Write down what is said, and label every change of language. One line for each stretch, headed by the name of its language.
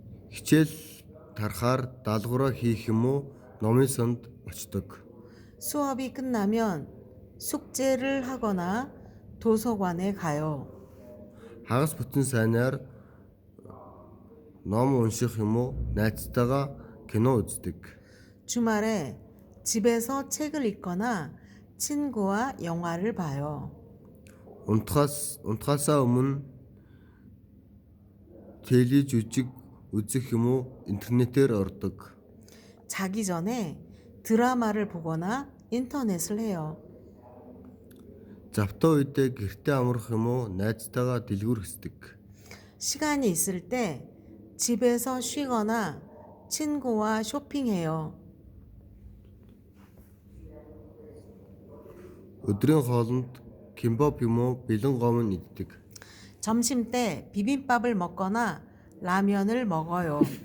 Mongolian: Хичээл тарахаар даалгавраа хийх юм уу номын санд очдог.
Korean: 수업이 끝나면 숙제를 하거나 도서관에 가요.
Mongolian: Хагас бүтэн сайнаар ном унших юм уу найзтайгаа кино үздэг.
Korean: 주말에 집에서 책을 읽거나 친구와 영화를 봐요.
Mongolian: Унтахаасаа өмнө телевизжиг үзэх юм уу интернетээр ордог.
Korean: 자기 전에 드라마를 보거나 인터넷을 해요.
Mongolian: Завтаа үедээ гэртээ амрах юм уу найзтайгаа дэлгүүр хэсдэг.
Korean: 시간이 있을 때 집에서 쉬거나 친구와 쇼핑해요.
Mongolian: Өдрийн хоолнд 김밥 юм уу бэлэн гомн иддэг.
Korean: 점심 때 비빔밥을 먹거나 라면을 먹어요.